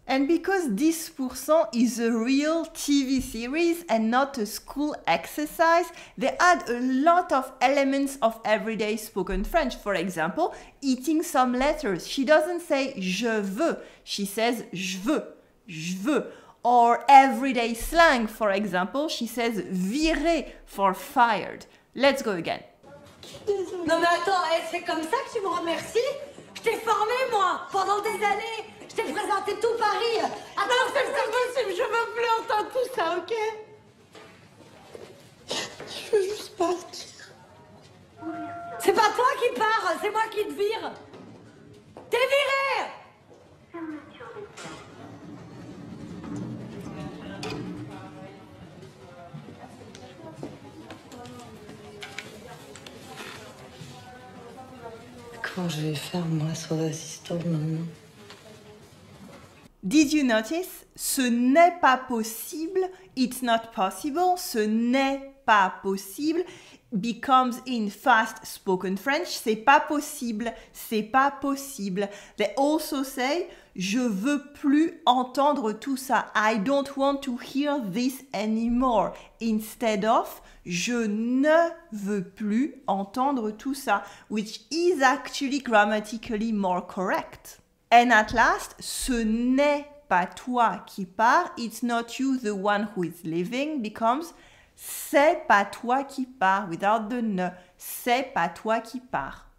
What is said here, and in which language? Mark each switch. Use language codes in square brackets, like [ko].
[en] And because 10% is a real TV series and not a school exercise, they add a lot of elements of everyday spoken French. For example, eating some letters. She doesn't say je veux, she says [fr] je veux, je veux. [en] Or everyday slang, for example, she says virer for fired. Let's go again. [fr] Non mais attends, c'est comme ça que tu me remercies? Je t'ai formé moi, pendant des années. Je t'ai présenté tout Paris. Attends, c'est pas possible, je veux plus entendre tout ça, ok? Je veux juste partir. C'est pas toi qui pars, c'est moi qui te vire. T'es viré! Comment je vais faire moi sans assistant maintenant? [en] Did you notice? [fr] Ce n'est pas possible, [en] it's not possible, [fr] ce n'est pas possible [en] becomes in fast spoken French. [fr] C'est pas possible, c'est pas possible. [en] They also say [fr] je veux plus entendre tout ça. [en] I don't want to hear this anymore. Instead of [fr] je ne veux plus entendre tout ça, [en] which is actually grammatically more correct. [fr] And at last, ce n'est pas toi qui pars, [en] it's not you the one who is leaving, becomes [fr] c'est pas toi qui pars, [en] without the ne, [fr] c'est pas toi qui pars.